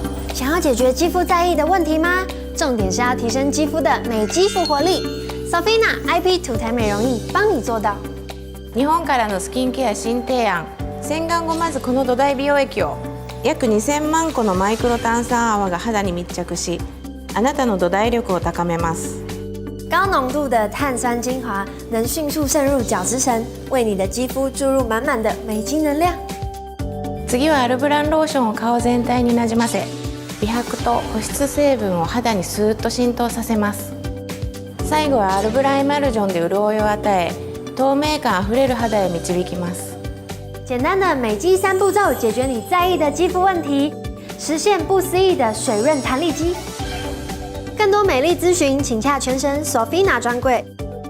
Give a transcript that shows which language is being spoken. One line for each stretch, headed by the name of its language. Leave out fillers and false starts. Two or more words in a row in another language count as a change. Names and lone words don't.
Chinese: 想要解决肌肤在意的问题吗？重点是要提升肌肤的美肌复活力。Sofina IP 土台美容液帮你做到。
Japanese: 日本からのスキンケア新提案、洗顔後まずこの土台美容液を。約2000万個のマイクロ炭酸泡が肌に密着し、あなたの土台力を高めます。
Chinese: 高浓度的碳酸精华能迅速渗入角质层，为你的肌肤注入满满的美肌能量。
Japanese: 次はアルブランローションを顔全体になじませ、美白と保湿成分を肌にスーッと浸透させます。最後はアルブランエマルジョンで潤いを与え、透明感あふれる肌へ導きます。
Chinese: 简单的美肌3步骤解决你在意的肌肤问题，实现不思议的水润弹力肌。更多美丽咨询，请洽全神 Sofina 专柜。